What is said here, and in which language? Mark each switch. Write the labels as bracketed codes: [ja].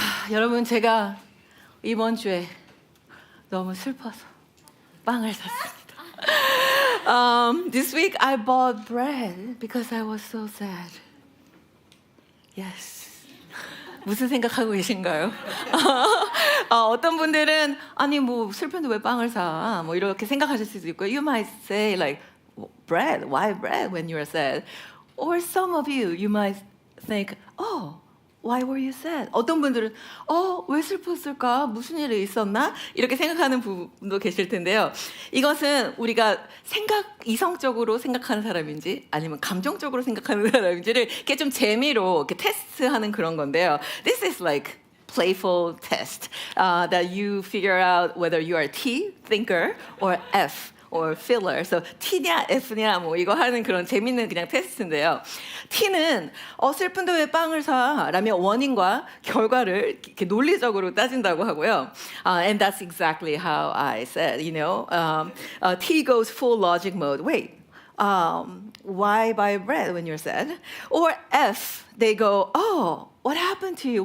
[ko] 여러분 제가 이번 주에 너무 슬퍼서 빵을 샀습니다. [en] This week I bought bread because I was so sad. Yes. [ko] 무슨 생각하고 계신가요? 어떤 분들은 아니 뭐 슬픈데 왜 빵을 사? 뭐 이렇게 생각하실 수도 있고, [en] you might say like bread, why bread when you're sad? Or some of you might think, oh, why were you sad? [ko] 어떤 분들은 왜 슬펐을까? 무슨 일이 있었나? 이렇게 생각하는 분도 계실 텐데요. 이것은 우리가 이성적으로 생각하는 사람인지 아니면 감정적으로 생각하는 사람인지를 이렇게 좀 재미로 이렇게 테스트하는 그런 건데요. [en] This is like playful test that you figure out whether you are T, thinker, or F, or feeler. [ko] So T냐 F냐 뭐 이거 하는 그런 재밌는 그냥 테스트인데요. T는 슬픈데 왜 빵을 사? 라며 원인과 결과를 이렇게 논리적으로 따진다고 하고요. [en] And that's exactly how I said, T goes full logic mode. Wait, why buy bread when you're sad? Or F, they go, what happened to you?